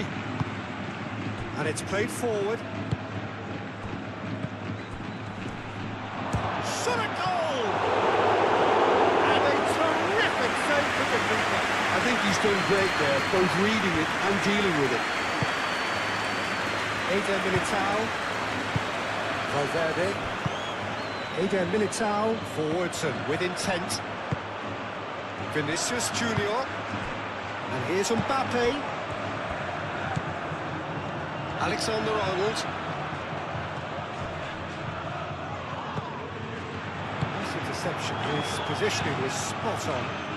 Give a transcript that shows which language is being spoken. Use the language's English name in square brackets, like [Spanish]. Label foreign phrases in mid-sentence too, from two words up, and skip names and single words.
[English] And it's played forward. Shot a goal! And a terrific save for the keeper. I think he's done great there, both reading it and dealing with it. Eder Militao. Valverde. Eder Militao. Forwards and with intent. Vinicius Junior. And here's Mbappe. Alexander-Arnold. This interception, his positioning was spot on.